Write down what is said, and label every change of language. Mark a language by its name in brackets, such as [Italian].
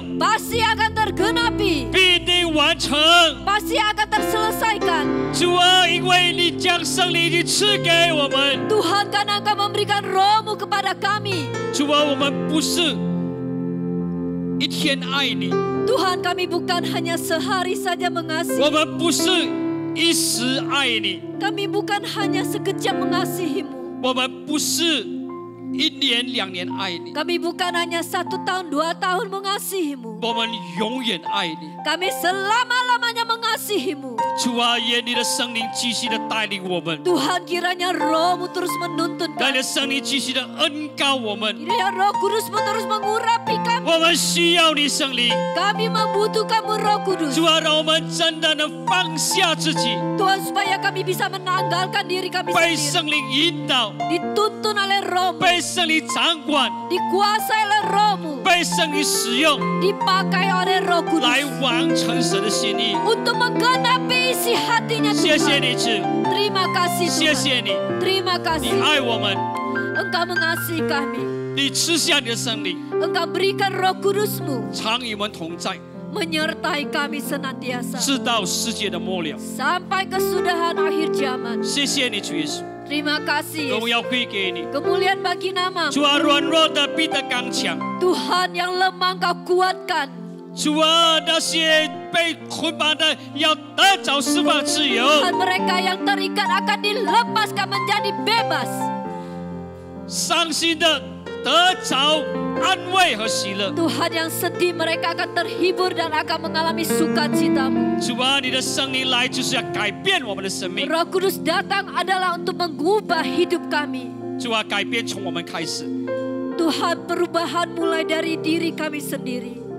[Indonesian] pasti akan tergenapi, [Chinese] 必定完成。 [Indonesian] pasti akan terselesaikan. [Chinese] 主啊，因为你将圣灵已经赐给我们， [Indonesian] Tuhan karena Engkau memberikan roh-Mu kepada kami. [Chinese] 主啊，我们不是一天爱你， [Indonesian] Tuhan, kami bukan hanya sehari saja [Chinese] 我 [Indonesian] mengasihi. [Chinese] 们不是一时爱你， [Indonesian] Kami bukan hanya sekejap mengasihi-Mu. [Chinese] 我们不是一年两年爱你， [Indonesian] Kami bukan hanya 1 tahun, 2 tahun mengasihi-Mu. [Chinese] 我们永远爱你。 [Indonesian] Kami selama-lamanya mengasihi-Mu. [Chinese] 主啊，愿你的圣灵继续的带领我们， [Indonesian] Tuhan kiranya roh-Mu terus menuntun [Chinese] 让你的圣灵继续的恩膏我们。 [Indonesian] Kiranya Roh Kudus-Mu terus mengurapi kami. [Chinese] 我们需要你圣灵， [Indonesian] Kami membutuhkan-Mu Roh Kudus. [Chinese] 主啊，让我们真的能放下自己， [Indonesian] Tuhan supaya kami bisa menanggalkan diri kami [Chinese] 被 [Indonesian] sendiri. [Chinese] 圣灵引导， [Indonesian] Dituntun oleh Roh-Mu. [Chinese] 被圣灵掌管， [Indonesian] Dikuasai oleh Roh-Mu. [Chinese] 被圣灵使用， [Indonesian] Dipakai oleh Roh [Chinese] 来 [Indonesian] Kudus. [Chinese] 完成神的心意。 [Indonesian] Untuk menggenapi isi hatinya [Chinese] 谢谢 [Indonesian] Tuhan. [Chinese] 你，主， [Indonesian] Terima kasih [Chinese] 谢 [Indonesian] Tuhan. [Chinese] 谢你， [Indonesian] Terima [Chinese] 你 [Indonesian] kasih. [Chinese] 爱我们， [Indonesian] Engkau mengasihi kami. [Chinese] 你赐下你的圣灵， [Indonesian] Engkau berikan Roh Kudus-Mu [Chinese] 常与我们同在， [Indonesian] menyertai kami senantiasa [Chinese] 直到世界的末了。 [Indonesian] sampai kesudahan akhir zaman. [Chinese] 谢谢你，主耶稣， [Indonesian] Terima kasih [Chinese] 荣 [Indonesian] Yesus. [Chinese] 耀归给你。 [Indonesian] Kemuliaan bagi nama [Chinese] 主啊，软弱的必得刚强。 [Indonesian] Tuhan yang lemah Engkau kuatkan. [Chinese] 主啊，那些被捆绑的要得着释放自由。 [Indonesian] Tuhan mereka yang terikat akan dilepaskan menjadi bebas. [Chinese] 伤心的得着安慰和喜乐。 [Indonesian] Tuhan yang sedih mereka akan terhibur dan akan mengalami sukacita-Mu. [Chinese] 主啊，你的圣灵来就是要改变我们的生命。 [Indonesian] Roh Kudus datang adalah untuk mengubah hidup kami. [Chinese] 主啊，改变从我们开始， [Indonesian] Tuhan perubahan mulai dari diri kami sendiri.